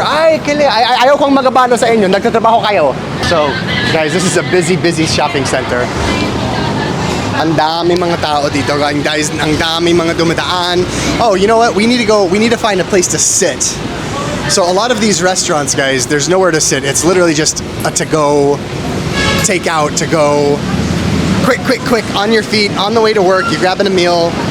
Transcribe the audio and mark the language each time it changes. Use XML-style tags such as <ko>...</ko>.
<tl>Ay, ayaw kong magabano sa inyo. Nagtatrabaho kayo.</tl> <en>So, guys, this is a busy shopping center.</en> <tl>Ang dami mga tao dito, guys. Ang dami mga dumadaan.</tl> <en>Oh, you know what? We need to find a place to sit. So a lot of these restaurants, guys, there's nowhere to sit. It's literally just a to-go, take-out, to-go. Quick, on your feet, on the way to work, you're grabbing a meal.</en>